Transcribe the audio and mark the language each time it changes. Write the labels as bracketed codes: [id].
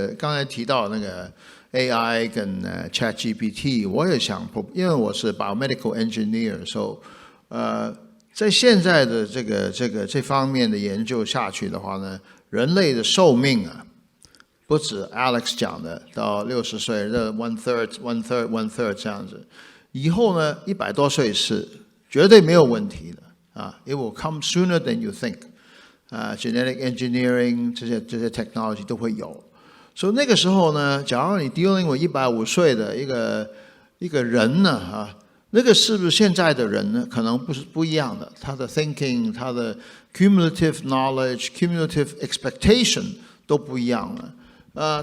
[zh] 刚才提到那个 AI 跟ChatGPT， 我也想，因为我是 biomedical engineer， 所以在现在的这方面的研究下去的话呢，人类的寿命不止 Alex 讲的到60岁，这 [en] one third [zh] 这样子。以后呢，100多岁是绝对没有问题的啊。 [en] It will come sooner than you think. Genetic engineering [zh] 这些 [en] technology [zh] 都会有。所以那个时候呢，假如你 [en] dealing with [zh] 150岁的一个人呢那个是不是现在的人呢？可能不一样的，他的 thinking， 他的 [en] cumulative knowledge、 cumulative expectation [zh] 都不一样了。